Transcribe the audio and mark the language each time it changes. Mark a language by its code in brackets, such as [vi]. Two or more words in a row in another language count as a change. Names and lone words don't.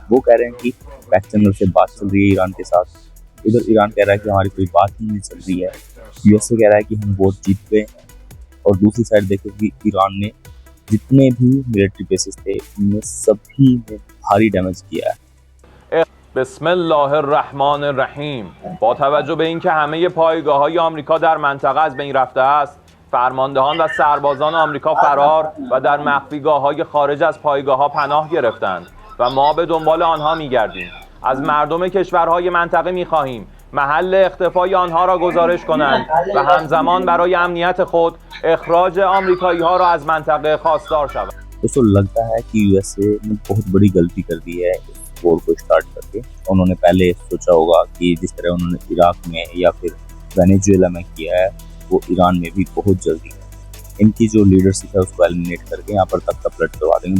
[hi] वो कह रहे हैं कि [en] back channel [hi] से बात चल रही है ईरान के साथ, इधर ईरान कह रहा है कि हमारी कोई बात ही नहीं चल रही है। यूएसए कह रहा है कि हम वोट जीत गए हैं और दूसरी साइड देखो कि ईरान ने जितने भी [en] military bases [hi] थे उनमें सभी में भारी डैमेज किया है। [ar] बिस्मिल्लाहिर्रहमानिर्रहीम। [fa] با توجه به اینکه همه پایگاه‌های آمریکا در منطقه از بین رفته است، فرماندهان و سربازان آمریکا فرار و در مخفیگاه‌های خارج از پایگاه‌ها پناه گرفتند و ما به دنبال آنها می‌گردیم. از مردم کشورهای منطقه می‌خواهیم محل اختفای آنها را گزارش کنند و همزمان برای امنیت خود اخراج آمریکایی‌ها را از منطقه خواستار شوند. [hi] दोस्तों, लगता है कि यूएसए ने बहुत बड़ी गलती कर दी है वॉर को स्टार्ट करके। उन्होंने पहले सोचा होगा कि जिस तरह उन्होंने इराक में या फिर वेनेजुएला में किया है वो ईरान में भी बहुत जल्दी इनकी जो लीडरशिप है उसको एलिमिनेट करके यहाँ पर तख्ता पलट करवा देंगे।